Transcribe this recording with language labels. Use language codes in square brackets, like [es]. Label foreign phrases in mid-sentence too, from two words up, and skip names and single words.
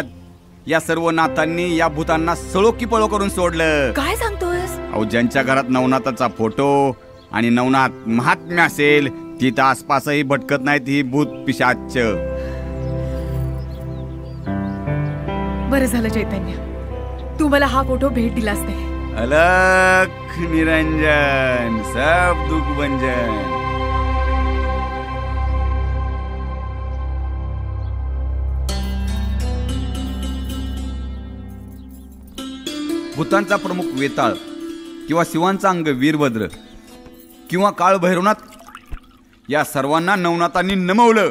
[mr] या सर्व नाथांनी या भूतांना सळो की पळो करून सोडलं. काय सांगतोयस? अहो, ज्यांच्या घरात नवनाथाचा फोटो आणि नवनाथ महात्म्य असेल तिथं आसपासही भटकत नाहीत ही भूत पिशाच. बरं झालं चैतन्य, तू मला हा फोटो भेट दिलास ते. [hi] अलख निरंजन, सब दुख भंजन. [mr] भूतांचा प्रमुख वेताळ किंवा शिवांचा अंग वीरभद्र किंवा काळ भैरवनाथ, या सर्वांना नवनाथांनी नमवलं.